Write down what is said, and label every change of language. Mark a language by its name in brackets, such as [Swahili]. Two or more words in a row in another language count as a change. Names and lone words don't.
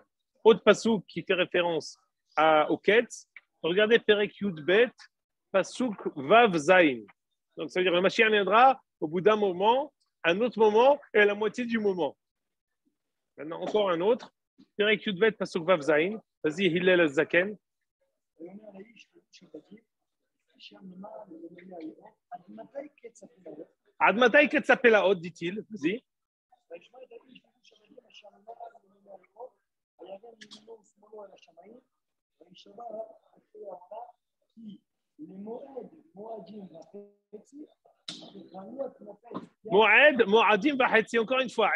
[French] Autre pasouk qui fait référence au Ketz. Regardez [Hebrew] פרק יב פסוק וז. [French] Donc, ça veut dire que le Mashiach viendra au bout d'un moment, un autre moment et à la moitié du moment. Maintenant, encore un autre. [Hebrew] פרק יב פסוק וז. Vas-y, Hillel Azaken. עד מתי קץ הפלאות, [French] dit-il. Vas-y. [Hebrew] מועד מועדים וחצי, [French] encore une fois.